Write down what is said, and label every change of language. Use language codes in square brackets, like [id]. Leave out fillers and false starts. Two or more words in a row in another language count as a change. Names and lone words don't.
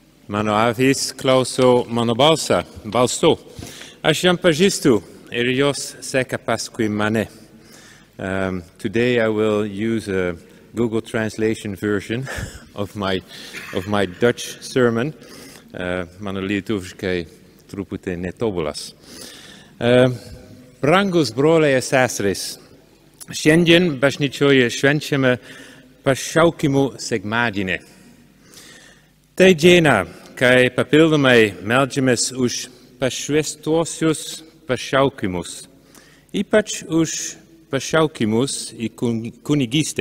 [lt] Mano avis klauso mano balsu. Aš jam pažįstu ir jos seka paskui mane. [en] Today I will use a Google translation version of my Dutch sermon. [lt] Mano lietuviškai truputį netobulas. Brangus broliai ir seserys, šiandien bažnyčioje švenčiame pašaukimų sekmadienį. Tai diena, kai papildomai meldžiamės už pašvęstuosius pašaukimus, ypač už pašaukimus į kunigystę.